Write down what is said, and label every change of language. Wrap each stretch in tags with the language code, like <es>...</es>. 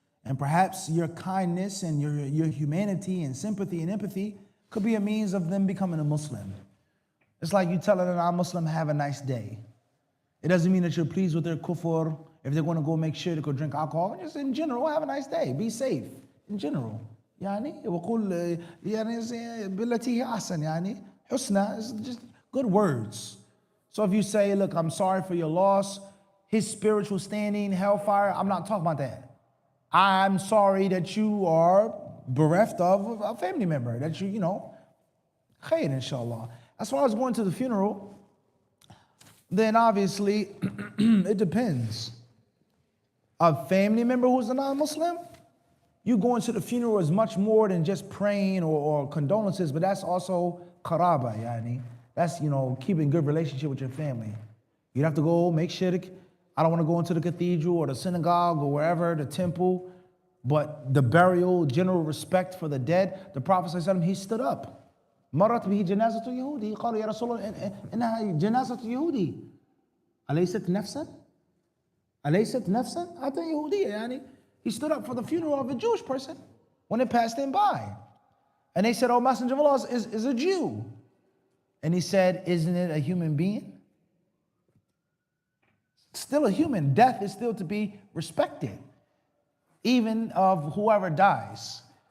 <en>And perhaps your kindness and your humanity and sympathy and empathy could be a means of them becoming a Muslim. It's like you telling a non-Muslim, have a nice day. It doesn't mean that you're pleased with their kufr. If they're going to go make sure to go drink alcohol, just in general, have a nice day. Be safe, in general.</en> <ar>يعني وقول يعني بالتي هي أحسن يعني حسنى</ar> <en>is just good words. So if you say, look, I'm sorry for your loss, his spiritual standing, hellfire, I'm not talking about that. I'm sorry that you are bereft of a family member, that you know, khair inshallah. As far as going to the funeral, then obviously it depends. A family member who's a non-Muslim, you going to the funeral is much more than just praying or condolences, but that's also qaraba, yani. That's, you know, keeping good relationship with your family. You'd have to go make shirk. I don't want to go into the cathedral or the synagogue or wherever, the temple, but the burial, general respect for the dead, the Prophet ﷺ, he stood up.</en> <ar>مرت به جنازة يهودي قالوا يا رسول الله إنها جنازة يهودي أليست نفسا؟ أليست نفسا؟ حتى يهودية يعني.</ar> <en>He stood up for the funeral of a Jewish person when it passed him by. And they said, oh, Messenger of Allah is a Jew. And he said, isn't it a human being? Still a human. Death is still to be respected, even of whoever dies.</en>